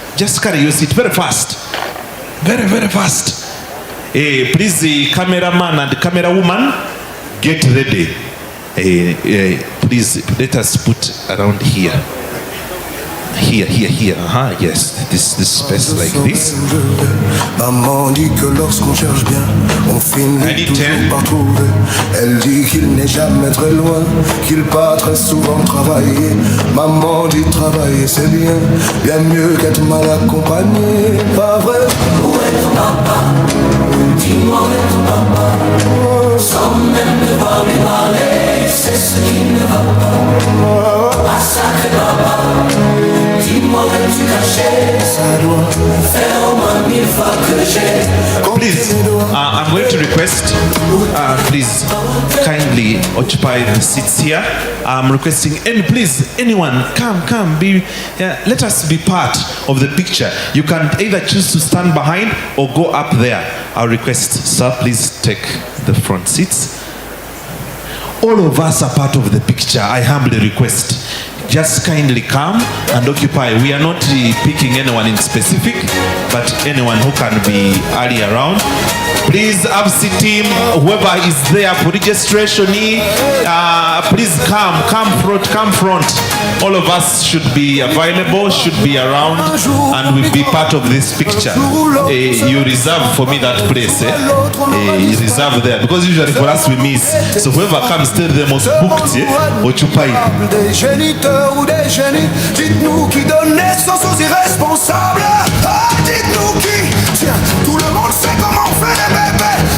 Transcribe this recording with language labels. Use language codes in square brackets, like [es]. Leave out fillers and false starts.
[en] Just carry your seat very fast. Very, very fast. Please, the cameraman and the camera woman, get ready. Please, let us put around here. Here. Yes, this space like this. [fr] Maman dit que lorsqu'on cherche bien, on finit toujours par trouver. Elle dit qu'il n'est jamais très loin, qu'il part très souvent travailler. Maman dit travailler c'est bien, bien mieux qu'être mal accompagné. Pas vrai? Où est ton papa? Dis-moi où est ton papa? Sans même devoir lui parler, c'est ce qui ne va pas. Ah sacré papa, dis-moi où es-tu caché? Ça doit faire au moins 1000 fois que j'ai. [en] Please, I'm going to request, please kindly occupy the seats here. I'm requesting, and please, anyone, come, let us be part of the picture. You can either choose to stand behind or go up there. I'll request, sir, please take the front seats. All of us are part of the picture, I humbly request. just kindly come and occupy. We are not picking anyone in specific, but anyone who can be early around. Please, AVSI team, whoever is there for registration, please come front. All of us should be available, should be around, and will be part of this picture. You reserve for me that place. You reserve there, because usually for us we miss. So whoever comes, tell them was booked. Occupy. [fr] Des géniteurs ou des génies, dites-nous qui donne naissance aux irresponsables. Ah, dites-nous qui. Tiens, tout le monde sait comment on fait les bébés.